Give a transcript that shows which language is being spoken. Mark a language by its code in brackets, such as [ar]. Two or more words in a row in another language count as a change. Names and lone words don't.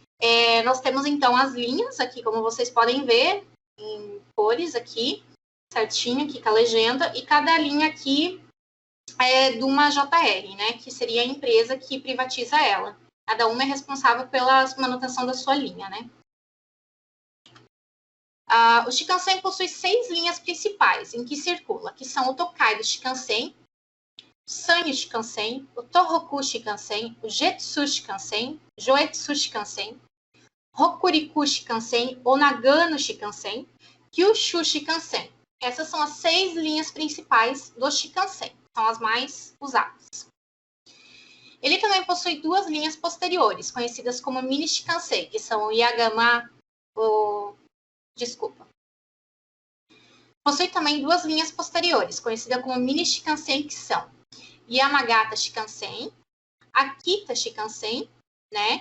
[pt] Nós temos, então, as linhas aqui, como vocês podem ver, em cores aqui, certinho, aqui com a legenda, e cada linha aqui é de uma JR, né, que seria a empresa que privatiza ela. Cada uma é responsável pela manutenção da sua linha, né. O Shinkansen possui 6 linhas principais em que circula, que são o Tokaido Shinkansen, o Sanyo Shinkansen, o Tohoku Shinkansen, o Jetsu Shinkansen, Joetsu Shinkansen, Hokuriku Shinkansen, o Nagano Shinkansen, Kyushu Shinkansen. Essas são as 6 linhas principais do Shinkansen, são as mais usadas. Ele também possui 2 linhas posteriores, conhecidas como Mini Shinkansen, que são o Yagama, Possui também 2 linhas posteriores, conhecidas como Mini Shinkansen, que são Yamagata Shinkansen, Akita Shinkansen, né?